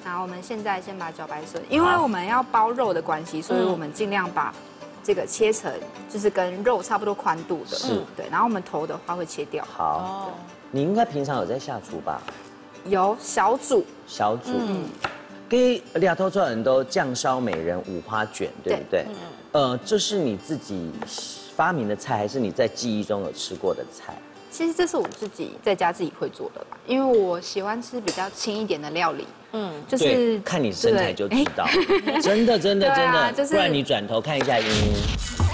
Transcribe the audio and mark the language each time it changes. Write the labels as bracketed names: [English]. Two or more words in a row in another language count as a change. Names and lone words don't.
[Chinese] 然後我們現在先把茭白筍，因為我們要包肉的關係，所以我們盡量把這個切成就是跟肉差不多寬度的，是，對。然後我們頭的話會切掉。好，你應該平常有在下廚吧？有小煮。給兩頭做很多醬燒美人五花卷，對不對？這是你自己發明的菜，還是你在記憶中有吃過的菜？其實這是我自己在家自己會做的吧，因為我喜歡吃比較輕一點的料理。就是看你身材就知道，真的，不然你轉頭看一下茵茵。